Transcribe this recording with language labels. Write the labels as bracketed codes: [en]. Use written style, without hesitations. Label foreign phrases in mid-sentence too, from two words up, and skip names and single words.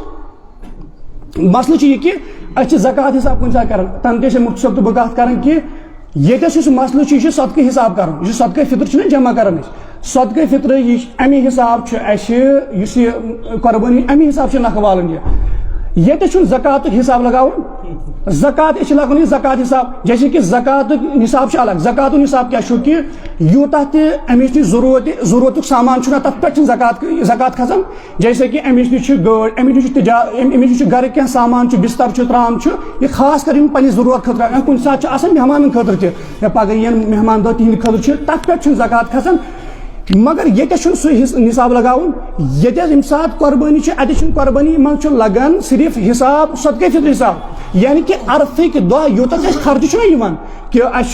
[ks] اَسہِ مسلہٕ چھُ یہِ کہِ أسۍ چھِ زکات حِساب کُنہِ ساتہٕ کران تَنہٕ تہِ چھِ مُفتی صٲب تہٕ بہٕ کَتھ کران کہِ ییٚتٮ۪س یُس مسلہٕ چھُ یہِ چھُ صدقہٕ حِساب کرُن یہِ چھُ صدقے فطر چھُنہ جمع کران أسۍ صدقے فطرٕ یہِ اَمہِ حِساب چھُ اَسہِ یُس یہِ قۄربٲنی اَمہِ حِساب چھُ نکھٕ والُن یہِ ییٚتٮ۪س چھُنہٕ زکاتُک حِساب لگاوُن زکات أسۍ چھِ لاگُن یہِ زکات حِساب جیسے کہِ زکاتُک نِصاب چھُ الگ زکاتُک نِصاب کیاہ چھُ کہِ یوٗتاہ تہِ أمِس نِش ضروٗرتُک سامان چھُنہ تَتھ پٮ۪ٹھ چھُنہٕ زکات کھسان جیسے کہِ أمِس نِش چھِ گٲڑۍ أمِس نِش چھُ أمِس نِش چھُ گرٕ کینٛہہ سامان چھُ بِستر چھُ ترام چھُ یہِ خاص کر یِم پننہِ ضروٗرت خٲطرٕ یا کُنہِ ساتہٕ چھُ آسان مہمانن خٲطرٕ تہِ یا پگہہ یِن مہمان دۄہ تِہنٛدِ خٲطرٕ چھُ تَتھ پٮ۪ٹھ چھُنہٕ زکات کھسان مگر ییٚتٮ۪س چھُنہٕ سُہ نِصاب لگاوُن ییٚتٮ۪س ییٚمہِ ساتہٕ قۄربٲنی چھِ اَتٮ۪س چھُنہٕ قۄربٲنی منٛز چھُ لگان صرف حِساب صدقے فطر حِساب یعنی کہِ عرفٕکۍ دۄہ یوٗتاہ اَسہِ خرچہٕ چھُنہ یِوان کہِ اَسہِ چھُ